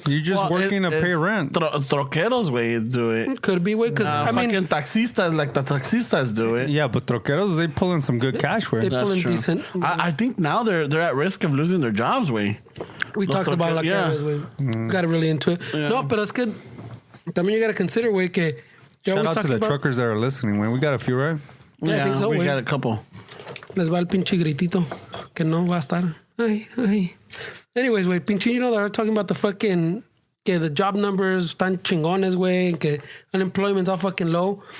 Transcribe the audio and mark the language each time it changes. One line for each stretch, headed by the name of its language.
English: You're just working to pay rent. Troqueros, güey, do it. Could be, güey, because I mean, fucking taxistas, like the taxistas do it. Yeah, but troqueros, they pull in some good cash, güey. They pull in decent. I think now they're at risk of losing their jobs, güey. We talked about like that, güey. Got really into it. Yeah.
Spanish: No, pero es que también
English: you gotta consider,
Spanish: güey, que
English: shout out to the truckers that are listening, man. We got a few, right? Yeah, I think so, we got a couple.
Spanish: Les va el pinche gritito que no va a estar. Ay.
English: Anyways, güey, pinche, you know, they're talking about the fucking que the job numbers
Spanish: están chingones, güey, que
English: unemployment's all fucking low.